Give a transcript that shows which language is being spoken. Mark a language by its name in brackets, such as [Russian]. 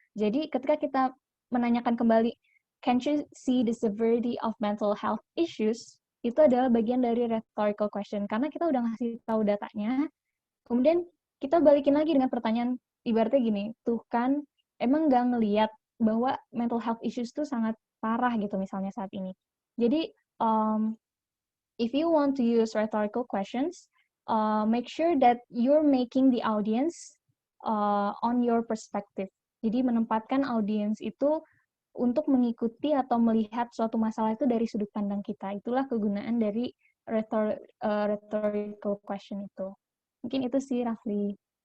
[Indonesian] Jadi ketika kita menanyakan kembali, [English] can't you see the severity of mental health issues? [Indonesian] Itu adalah bagian dari rhetorical question. Karena kita udah ngasih tahu datanya, kemudian kita balikin lagi dengan pertanyaan, ibaratnya gini, tuh kan emang nggak ngelihat bahwa mental health issues itu sangat parah gitu misalnya saat ini. [English] Jadi, if you want to use rhetorical questions, make sure that you're making the audience on your perspective. [Indonesian] Jadi menempatkan audiens itu untuk mengikuti atau melihat suatu masalah itu dari sudut pandang kita. Itulah kegunaan dari rhetorical question itu. Mungkin itu sih, Rafli.